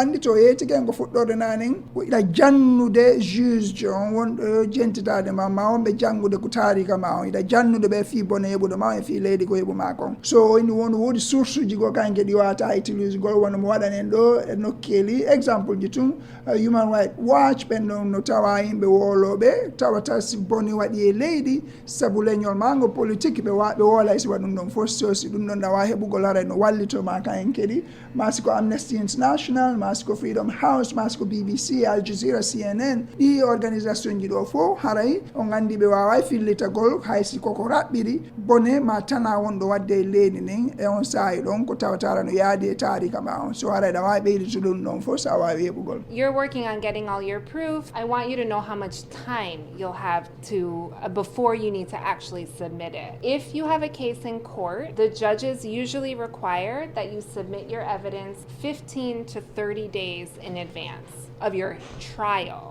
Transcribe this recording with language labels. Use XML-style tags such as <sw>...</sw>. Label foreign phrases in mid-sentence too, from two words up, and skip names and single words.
<ff>andi to yettike en ko fuɗɗorde nanen ko iɗa jannude juge jo on wonɗo jentitade ma wonɓe janngude ko tarika ma on iɗa jannude ɓe fi bone heɓude ma e fi leydi ko heɓuma kon so indi won woodi source uji go kanke ɗi wata utilise gol wona mo waɗanen ɗo e nokkeli exemple ji tun human right watch ɓen ɗon no tawa yimɓe woloɓe tawata si boni waɗi e leydi saabu leñol mango politique ɓe woolay si waɗum ɗon fof so si ɗum ɗon ɗawa heɓugol haray no wallitoma kayen kadi ma siko Amnesty International ma siko Freedom House ma siko BBC Al Jazeera CNN ɗi organisation ji ɗo fof haray on andi ɓe wawa fillitagol hay siko ko raɓɓiri bone ma tana wonɗo wadde e leydi nin e on saahi ɗon ko tawatara no yaadi e tarika ma on so haray ɗa wawi ɓeydito ɗum ɗon fof sa wawi heɓugol.</ff> <en>You're working on getting all your proof. I want you to know how much time you'll have to before you need to actually submit it. If you have a case in court, the judges usually require that you submit your evidence 15 to 30 days in advance of your trial.</en>